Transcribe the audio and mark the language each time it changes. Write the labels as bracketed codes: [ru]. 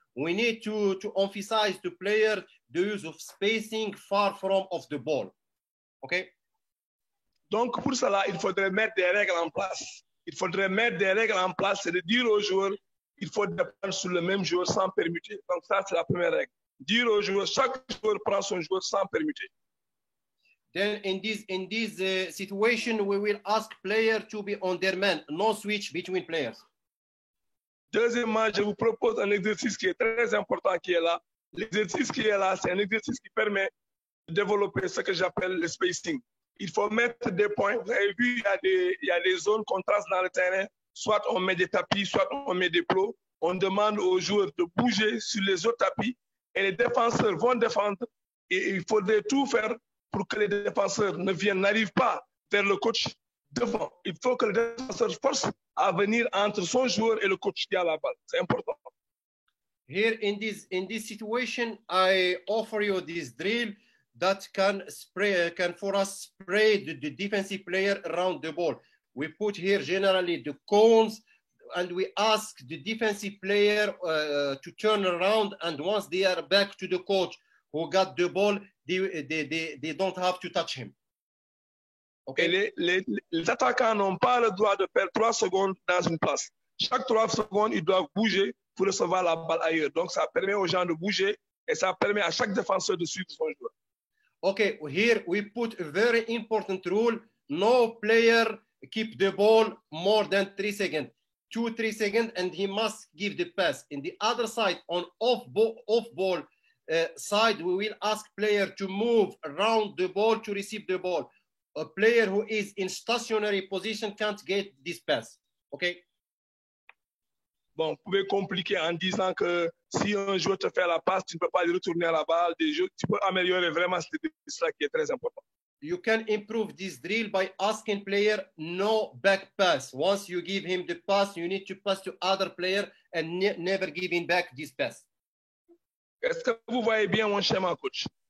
[en] We need to emphasize to player the use of spacing far from of the ball. Okay. [fr] Donc pour cela, il faudrait mettre des règles en place. Il faudrait mettre des règles en place, c'est de dire aux joueurs, il faut dépendre sur le même joueur sans permuter. Donc ça, c'est la première règle. Dire aux joueurs, chaque joueur prend son joueur sans permuter. [en] Then in this situation, we will ask players to be on their man, no switch between players. [fr] Deuxièmement, je vous propose un exercice qui est très important qui est là. L'exercice qui est là, c'est un exercice qui permet de développer ce que j'appelle le spacing. Il faut mettre des points. Vous avez vu, il y a des zones qu'on trace dans le terrain. Soit on met des tapis, soit on met des plots. On demande aux joueurs de bouger sur les autres tapis et les défenseurs vont défendre. Et il faudrait tout faire pour que les défenseurs n'arrivent pas vers le coach devant. Il faut que le défenseur force à venir entre son joueur et le coach qui a la balle. C'est important. [en] Here in this situation, I offer you this drill that can for us spread the defensive player around the ball. We put here generally the cones and we ask the defensive player to turn around, and once they are back to the coach who got the ball, they don't have to touch him. Okay. [fr] Et les attaquants n'ont pas le droit de perdre 3 secondes dans une place. Chaque 3 secondes, ils doivent bouger pour recevoir la balle ailleurs. Donc, ça permet aux gens de bouger et ça permet à chaque défenseur de suivre son joueur. [en] Okay, here we put a very important rule. No player keep the ball more than 3 seconds. 2-3 seconds, and he must give the pass. In the other side, on off ball side, we will ask player to move around the ball to receive the ball. A player who is in stationary position can't get this pass. Okay? [fr] Bon, vous pouvez compliquer en disant que si un joueur te fait la passe, tu ne peux pas lui retourner à la balle. Tu peux améliorer vraiment, c'est ça qui est très important. [en] You can improve this drill by asking player no back pass. Once you give him the pass, you need to pass to other player and never giving back this pass. [fr] Est-ce que vous voyez bien mon schéma, coach?